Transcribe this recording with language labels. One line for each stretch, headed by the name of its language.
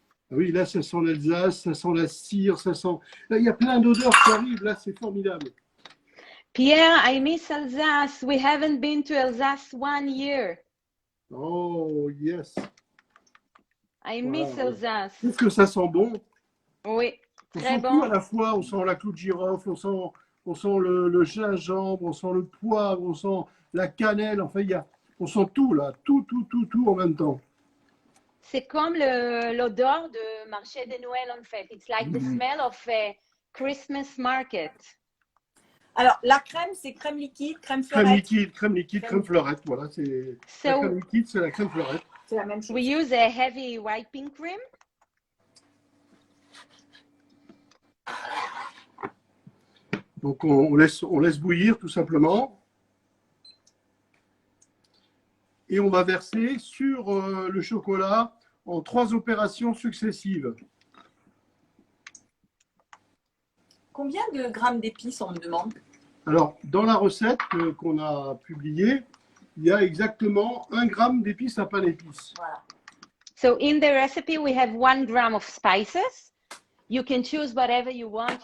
French: Ah oui, là, ça sent l'Alsace, ça sent la cire, ça sent... Là, il y a plein d'odeurs qui arrivent. Là, c'est formidable.
English: Pierre, I miss Alsace. We haven't been to Alsace 1 year. Oh, yes. I miss Alsace.
French: Qu'est-ce que ça sent bon? Oui, On très sent bon. tout à la fois. On sent la clou de girofle, on sent le gingembre, on sent le poivre, on sent la cannelle. Enfin, on sent tout, là. Tout en même temps. C'est comme l'odeur de marché de Noël, en fait.
English: It's like the smell of a Christmas market.
French: Alors, la crème, c'est crème liquide, crème fleurette. Crème liquide, crème fleurette. Voilà, c'est la crème liquide, c'est la crème fleurette. C'est la même chose.
English: We use a heavy whipping cream.
French: Donc, on laisse bouillir tout simplement. Et on va verser sur le chocolat en 3 opérations successives. Combien de grammes d'épices on me demande? Alors, dans la recette qu'on a publiée, il y a exactement 1 gramme d'épices à pain d'épices. Voilà.
English: So in the recipe, we have 1 gram of spices. You can choose whatever you want.